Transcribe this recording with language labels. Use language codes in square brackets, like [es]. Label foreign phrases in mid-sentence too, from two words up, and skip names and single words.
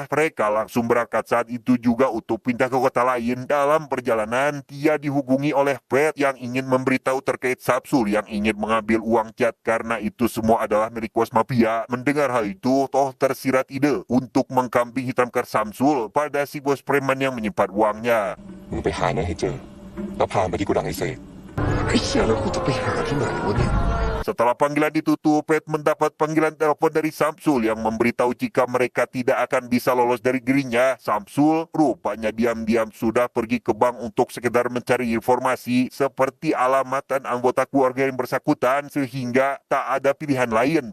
[id] Mereka langsung berangkat saat itu juga untuk pindah ke kota lain. Dalam perjalanan, dia dihubungi oleh Pet yang ingin memberitahu terkait Samsul yang ingin mengambil uang cat karena itu semua adalah milik bos mafia. Mendengar hal itu, Toh tersirat ide untuk mengkambing hitamkan Samsul pada si bos preman yang menyimpan uangnya. [th] มึงไปหานะให้เจอแล้วพาไปที่โกดังไอ้เสก ไอ้เชี่ยแล้วกูจะไปหาที่ไหนวะเนี่ย [id] Setelah panggilan ditutup, Pet mendapat panggilan telepon dari Samsul yang memberitahu jika mereka tidak akan bisa lolos dari dirinya. Samsul rupanya diam-diam sudah pergi ke bank untuk sekedar mencari informasi seperti alamat dan anggota keluarga yang bersangkutan sehingga tak ada pilihan lain.